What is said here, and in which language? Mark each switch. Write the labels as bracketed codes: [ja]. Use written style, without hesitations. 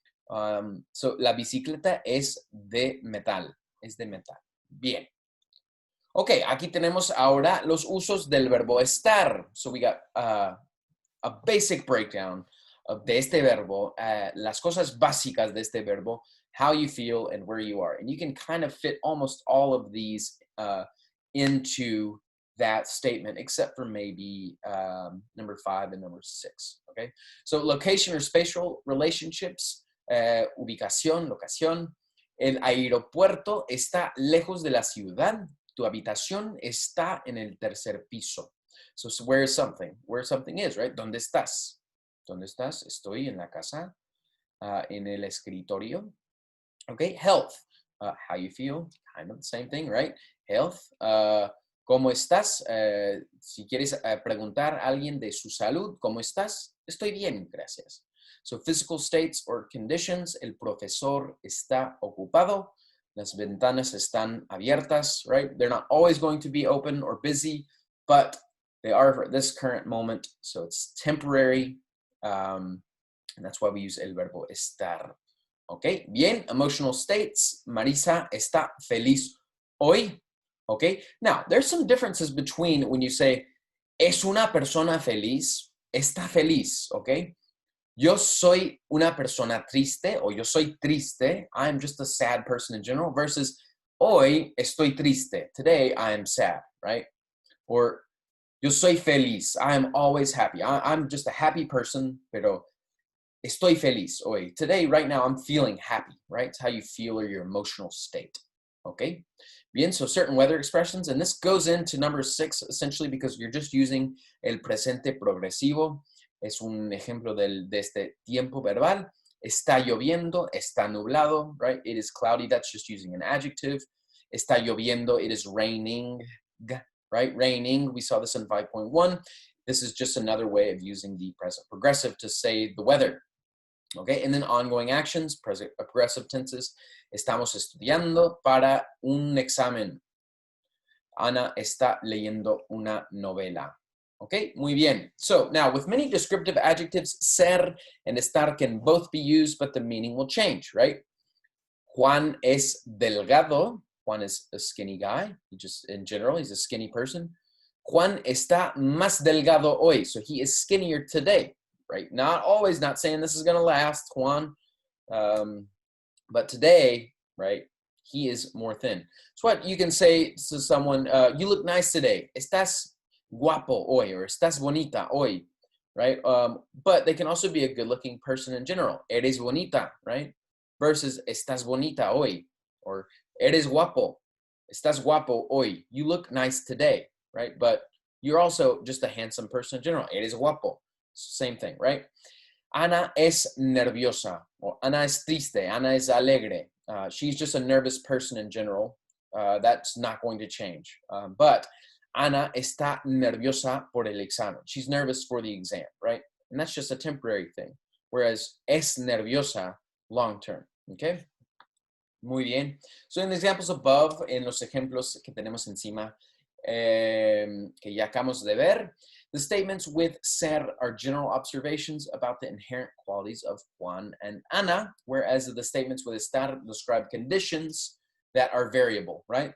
[es] So, la bicicleta es de metal. Es de metal. Bien. Ok, aquí tenemos ahora los usos del verbo estar. [en] So, we got a basic breakdown [es] de este verbo, las cosas básicas de este verbo, [en] how you feel and where you are. And you can kind of fit almost all of these into that statement, except for maybe number 5 and number 6, okay? So location or spatial relationships, ubicación, locación. [es] El aeropuerto está lejos de la ciudad. Tu habitación está en el tercer piso. [en] So where is something? Where something is, right? [es] ¿Dónde estás? ¿Dónde estás? Estoy en la casa, en el escritorio. [en] Okay, health. How you feel? Kind of the same thing, right? Health. [es] ¿Cómo estás? Si quieres preguntar a alguien de su salud, ¿cómo estás? Estoy bien, gracias. [en] So physical states or conditions. [es] El profesor está ocupado. Las ventanas están abiertas, right? [en] They're not always going to be open or busy, but they are for this current moment, so it's temporary, and that's why we use [es] el verbo estar. [en] Okay, bien, emotional states. [es] Marisa está feliz hoy. [en] Okay, now there's some differences between when you say [es] es una persona feliz, está feliz, [en] okay? [es] Yo soy una persona triste, o yo soy triste. [en] I'm just a sad person in general, versus [es] hoy estoy triste. [en] Today I am sad, right? Or [es] yo soy feliz. [en] I am always happy. I'm just a happy person, [es] pero estoy feliz hoy. [en] Today, right now, I'm feeling happy, right? It's how you feel or your emotional state, okay? Bien, so certain weather expressions, and this goes into number 6, essentially because you're just using [es] el presente progresivo. Es un ejemplo de este tiempo verbal. Está lloviendo, está nublado, right? [en] It is cloudy, that's just using an adjective. [es] Está lloviendo, [en] it is raining, right? Raining, we saw this in 5.1. This is just another way of using the present progressive to say the weather. Okay, and then ongoing actions, present progressive tenses. [es] Estamos estudiando para un examen. Ana está leyendo una novela. Okay, muy bien. [en] So now with many descriptive adjectives, ser and estar can both be used, but the meaning will change, right? [es] Juan es delgado. [en] Juan is a skinny guy. He just, in general, he's a skinny person. [es] Juan está más delgado hoy. [en] So he is skinnier today, right? Not always, not saying this is going to last, Juan. But today, right, he is more thin. So what you can say to someone, you look nice today. [es] Estás guapo hoy, [en] or [es] estás bonita hoy, [en] right? But they can also be a good-looking person in general. [es] Eres bonita, right? Versus estás bonita hoy, or eres guapo. Estás guapo hoy. [en] You look nice today, right? But you're also just a handsome person in general. [es] Eres guapo. [en] Same thing, right? [es] Ana es nerviosa, or Ana es triste, Ana es alegre. [en] She's just a nervous person in general. That's not going to change. [es] But Ana está nerviosa por el examen. [en] She's nervous for the exam, right? And that's just a temporary thing. Whereas [es] es nerviosa, [en] long term, okay? Muy bien. So in the examples above, [es] en los ejemplos que tenemos encima, que ya acabamos de ver, [en] the statements with ser are general observations about the inherent qualities of Juan and Ana, whereas the statements with estar describe conditions that are variable, right?